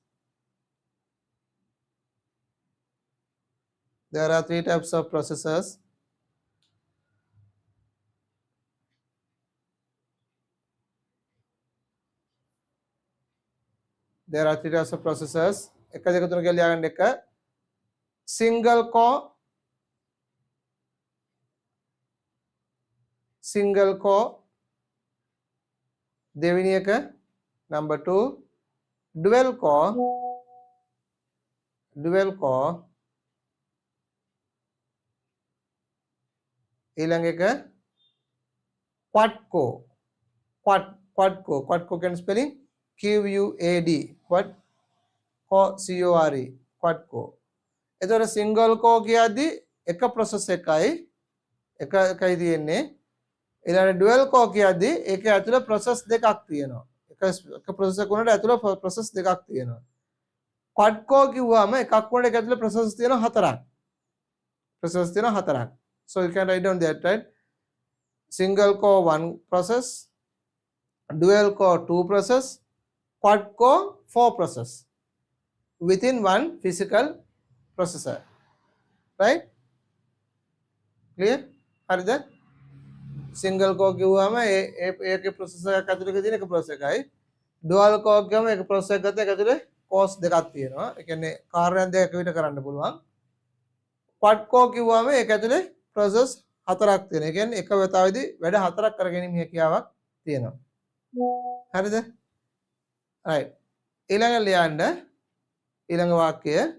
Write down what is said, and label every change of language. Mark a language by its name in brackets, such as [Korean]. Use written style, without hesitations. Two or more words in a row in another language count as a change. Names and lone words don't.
[English] There are three types of processors. There are three types of processors. [Sinhala] එක දෙක තුන කියලා ලියාගන්න එක [English] single core [Sinhala] දෙවෙනි එක [English] number 2 dual core [Sinhala] ඊළඟ එක [English] quad core can spelling QUAD quad CORE quad core. [Sinhala] එතකොට [English] single core [Sinhala] කියද්දි එක process එකයි තියෙන්නේ. ඊළඟ [English] dual core [Sinhala] කියද්දි ඒක ඇතුළේ process දෙකක් තියෙනවා. එක process එකක උනට ඇතුළේ process දෙකක් තියෙනවා. [English] quad core [Sinhala] කිව්වම එකක් උනට ඒක ඇතුළේ process තියෙනවා හතරක්. [English] So you can write down that, right? Single core 1 process, dual core 2 process, quad core 4 process within one physical processor. right? clear [Sinhala] හරිද [English] single core [Sinhala] කිව්වම ඒකේ processor එකක් ඇතුලේ තියෙන එක processor එකයි [English] dual core [Sinhala] ගම එක processor එකක් ගත්තා ඒක ඇතුලේ cores දෙකක් තියෙනවා ඒ කියන්නේ කාර්යයන් දෙකක් විතර කරන්න පුළුවන් [English] quad core [Sinhala] කිව්වම ඒක ඇතුලේ process හතරක් තියෙනවා ඒ කියන්නේ එක වතාවෙදී වැඩ හතරක් කරගැනීමේ හැකියාවක් තියෙනවා හරිද right ඊළඟ ලියන්න ඊළඟ වාක්‍යය